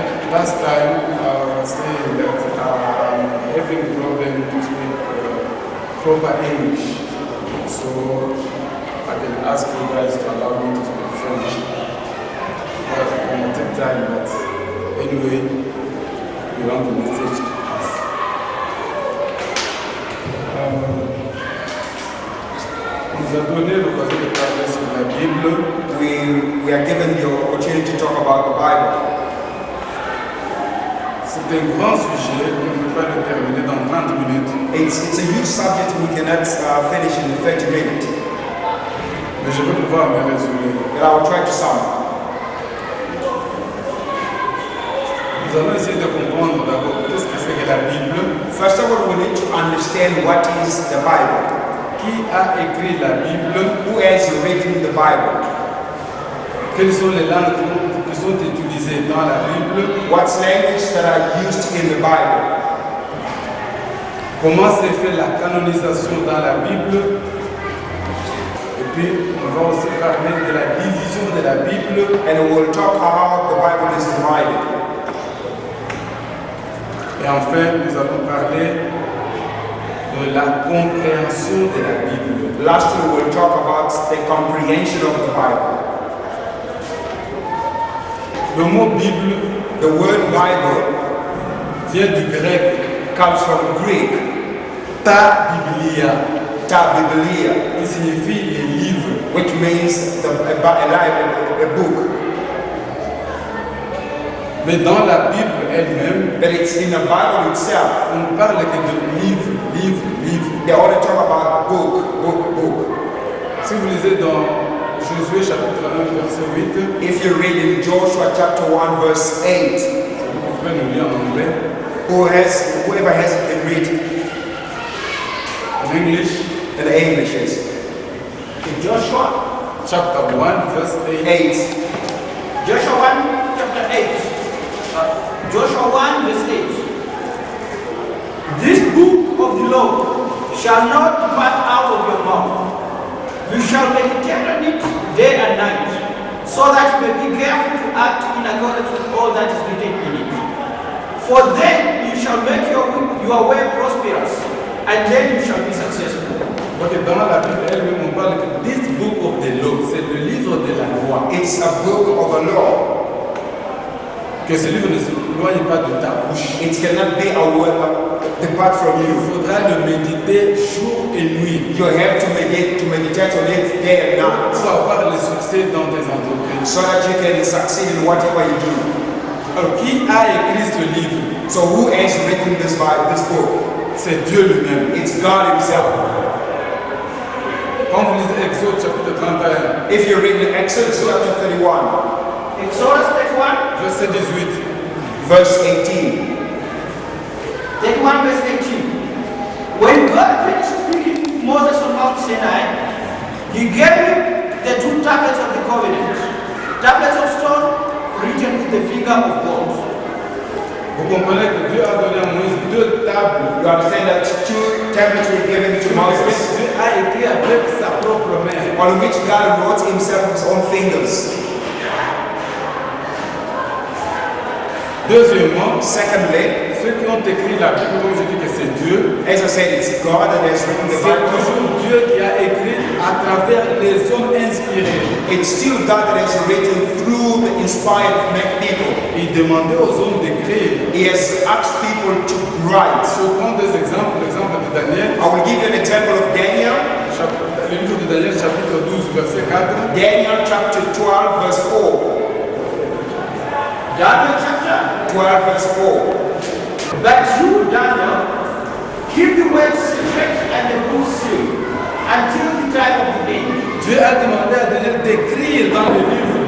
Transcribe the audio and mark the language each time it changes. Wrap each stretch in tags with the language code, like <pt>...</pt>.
<en>Last time I was saying that having problem to speak proper English, so I can ask you guys to allow me to speak French. But it will take time, but anyway, we want the message to pass.</en> <fr>Nous a donné l'occasion de parler sur la Bible.</fr> <en>We are given the opportunity to talk about the Bible.</en> <fr>C'est un grand sujet, on ne peut pas le terminer dans 30 minutes.</fr> <en>It's a huge subject we cannot finish in 30 minutes.</en> <fr>Mais je vais pouvoir me résumer.</fr> <en>But I will try to sum.</en> <fr>Nous allons essayer de comprendre d'abord qu'est-ce que c'est que la Bible.</fr> <en>First of all, we need to understand what is the Bible.</en> <fr>Qui a écrit la Bible?</fr> <en>Who has written the Bible?</en> <fr>Quelles sont les langues qui sont utilisées dans la Bible?</fr> <en>What languages that are used in the Bible?</en> <fr>comment s'est fait la canonisation dans la Bible. Et puis, on va aussi parler de la division de la Bible.</fr> <en>And we'll talk how the Bible is divided.</en> <fr>Et enfin, nous allons parler de la compréhension de la Bible.</fr> <en>Lastly, we'll talk about the comprehension of the Bible.</en> <fr>Le mot Bible,</fr> <en>The word Bible</en> <fr>vient du grec</fr> <en>comes from Greek,</en> <fr>ta biblia,</fr> <en>ta biblia,</en> <fr>qui signifie les livres.</fr> <en>which means a book.</en> <fr>Mais dans la Bible elle-même,</fr> <en>But it's in the Bible itself.</en> <fr>on ne parle que de livres, livres, livres.</fr> <en>They only talk about book.</en> <fr>Si vous lisez dans Josué chapitre 1 verset 8,</fr> <en>If you read in Joshua chapter 1 verse 8,</en> <fr>vous pouvez nous lire en anglais,</fr> <en>whoever has it can read</en> <fr>en English,</fr> <en>in the English. Yes. Joshua chapter 1 verse 8. 8. Joshua 1 chapter 8. Joshua 1 verse 8. This book of the law shall not depart out of your mouth. You shall meditate on it day and night, so that you may be careful to act in accordance with all that is written in it. For then you shall make your way prosperous, and then you shall be successful.</en> <fr>Donc dans la Bible elle-même, on parle que</fr> <en>this book of the law,</en> <fr>c'est le livre de la loi.</fr> <en>It's a book of the law.</en> <fr>Que ce livre ne se éloigne pas de ta bouche.</fr> <en>It cannot be depart from</en> <fr>Il</fr> <en>you.</en> <fr>faudra le méditer jour et nuit</fr> <en>You have to meditate on it day and night,</en> <fr>pour avoir le succès dans tes entreprises.</fr> <en>so that you can succeed in whatever you do.</en> <fr>Alors, qui a écrit ce livre?</fr> <en>So who has written this book?</en> <fr>C'est Dieu lui-même.</fr> <en>It's God himself.</en> <fr>Quand vous lisez Exode chapitre 31,</fr> <en>If you read in Exodus chapter 31, Exodus 31, verset 18, verse 18, 31 verse 18. When God finished speaking to Moses on Mount Sinai, he gave him the two tablets of the covenant, tablets of stone written with the finger of gold.</en> <fr>vous comprenez que Dieu a donné à Moïse deux tables.</fr> <en>you understand that two tablets were given to Moses,</en> <fr>Dieu a écrit avec sa propre main.</fr> <en>on which God wrote himself with his own fingers.</en> <fr>Deuxièmement,</fr> <en>Secondly,</en> <fr>ceux qui ont écrit la Bible, comme je dis que c'est Dieu,</fr> <en>as I said, it's God that has written the</en> <fr>c'est</fr> <en>Bible.</en> <fr>toujours Dieu qui a écrit à travers les hommes inspirés.</fr> <en>It's still God that has written through the inspired people.</en> <fr>Il demandait aux hommes d'écrire.</fr> <en>He has asked people to write.</en> <fr>Je prends des exemples, l'exemple de Daniel,</fr> <en>I will give you an example of Daniel.</en> <fr>le livre de Daniel chapitre 12 verset 4.</fr> <en>Daniel chapter 12 verse 4. Daniel chapter 12 verse 4. But you, Daniel, keep the word secret and the book sealed until the time of the end.</en> <fr>Dieu a demandé à Daniel d'écrire dans le livre</fr>